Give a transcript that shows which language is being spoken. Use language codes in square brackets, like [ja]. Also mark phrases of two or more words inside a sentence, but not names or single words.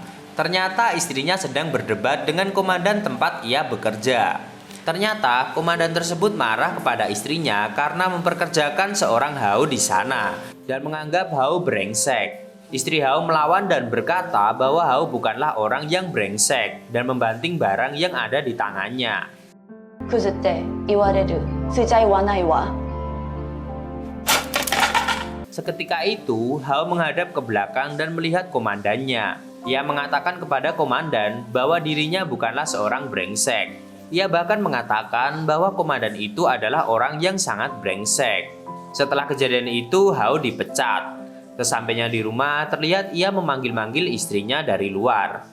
[id] Ternyata istrinya sedang berdebat dengan komandan tempat ia bekerja. Ternyata komandan tersebut marah kepada istrinya karena memperkerjakan seorang Hao di sana dan menganggap Hao brengsek. Istri Hao melawan dan berkata bahwa Hao bukanlah orang yang brengsek dan membanting barang yang ada di tangannya. [ja] クズって言われる。ついちゃ言わないわ。 [id] Seketika itu, Hao menghadap ke belakang dan melihat komandannya. Ia mengatakan kepada komandan bahwa dirinya bukanlah seorang brengsek. Ia bahkan mengatakan bahwa komandan itu adalah orang yang sangat brengsek. Setelah kejadian itu, Hao dipecat. Sesampainya di rumah, terlihat ia memanggil-manggil istrinya dari luar.